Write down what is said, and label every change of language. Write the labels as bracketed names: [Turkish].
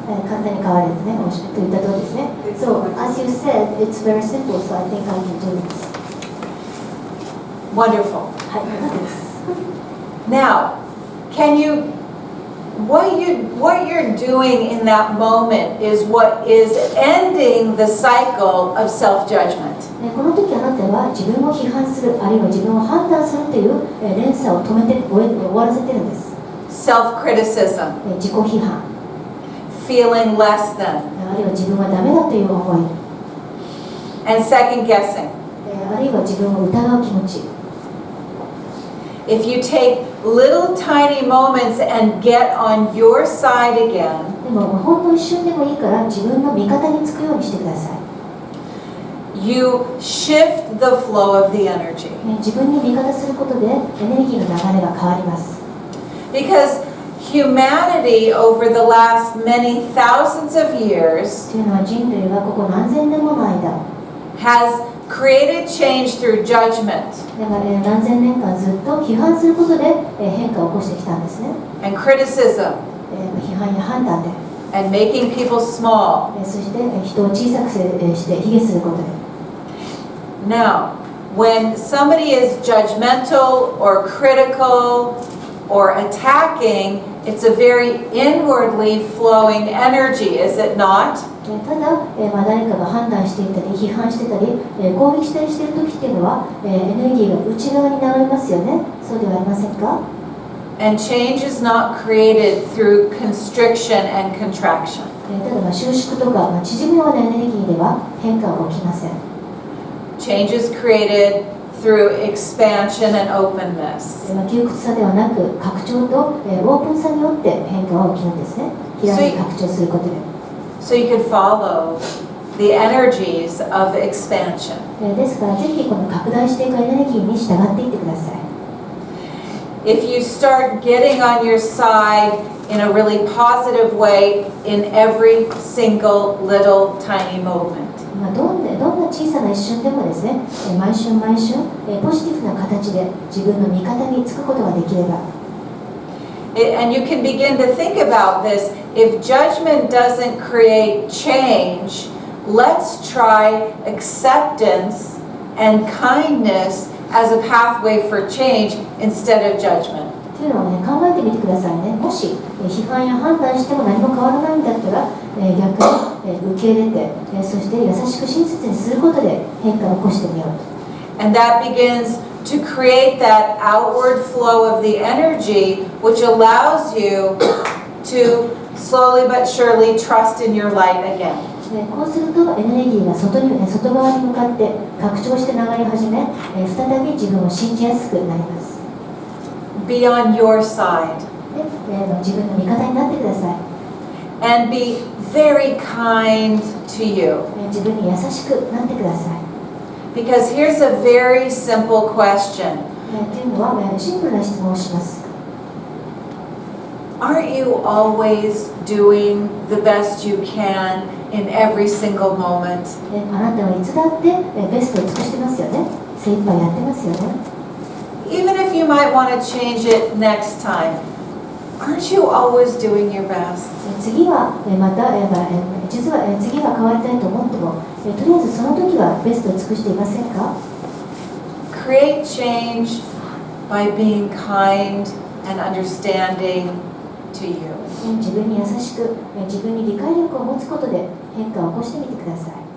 [Japanese] 簡単に変われるね、おっしゃって言った通りですね。 [English] So, as you said, it's very simple, so I think I can do this. Wonderful. [Japanese] はい、よかったです。 [English] Now, can you, what you're doing in that moment is what is ending the cycle of self-judgment. [Japanese] この時あなたは自分を批判する、あるいは自分を判断するという連鎖を止めて終わらせてるんです。 [English] Self-criticism. [Japanese] 自己批判。 [English] Feeling less than. [Japanese] あるいは自分はダメだという思い。 [English] And second guessing. [Japanese] あるいは自分を疑う気持ち。 [English] If you take little tiny moments and get on your side again, [Japanese] でもほんの一瞬でもいいから自分の味方につくようにしてください。 [English] you shift the flow of the energy. [Japanese] 自分に味方することでエネルギーの流れが変わります。 [English] Because humanity over the last many thousands of years [Japanese] というのは人類がここ何千年もの間 [English] has created change through judgment [Japanese] だから、何千年間ずっと批判することで、変化を起こしてきたんですね。 [English] and criticism [Japanese] 批判や判断で、 [English] and making people small. [Japanese] そして、人を小さくして卑下することで。 [English] Now, when somebody is judgmental or critical or attacking, it's a very inwardly flowing energy, is it not? [Japanese] ただ、誰かが判断していたり、批判してたり、攻撃したりしている時っていうのは、エネルギーが内側に流れますよね。そうではありませんか？ [English] And change is not created through constriction and contraction. [Japanese] ただ、収縮とか、縮むようなエネルギーでは変化は起きません。 [English] Change is created through expansion and openness. [Japanese] 窮屈さではなく、拡張と、オープンさによって変化は起きるんですね。開き拡張することで。 [English] So you can follow the energies of expansion. [Japanese] ですから、ぜひこの拡大していくエネルギーに従っていってください。 [English] If you start getting on your side in a really positive way in every single little tiny moment. [Japanese] どんな小さな一瞬でもですね、毎瞬毎瞬、ポジティブな形で自分の味方につくことができれば。 [English] And you can begin to think about this. If judgment doesn't create change, let's try acceptance and kindness as a pathway for change instead of judgment. [Japanese] というのをね、考えてみてくださいね。もし批判や判断しても何も変わらないんだったら、逆に受け入れて、そして優しく親切にすることで変化を起こしてみようと。 [English] And that begins to create that outward flow of the energy, which allows you to slowly but surely trust in your light again. [Japanese] こうするとエネルギーが外側に向かって拡張して流れ始め、再び自分を信じやすくなります。 [English] Be on your side. [Japanese] 自分の味方になってください。 [English] And be very kind to you. [Japanese] 自分に優しくなってください。 [English] Because here's a very simple question. [Japanese] というのはシンプルな質問をします。 [English] Aren't you always doing the best you can in every single moment? [Japanese] あなたはいつだってベストを尽くしてますよね。精一杯やってますよね。 [English] Even if you might want to change it next time, aren't you always doing your best? [Japanese] 次はまた実は次は変わりたいと思っても、とりあえずその時はベストを尽くしていませんか？ [English] Create change by being kind and understanding to you. [Japanese] 自分に優しく、自分に理解力を持つことで変化を起こしてみてください。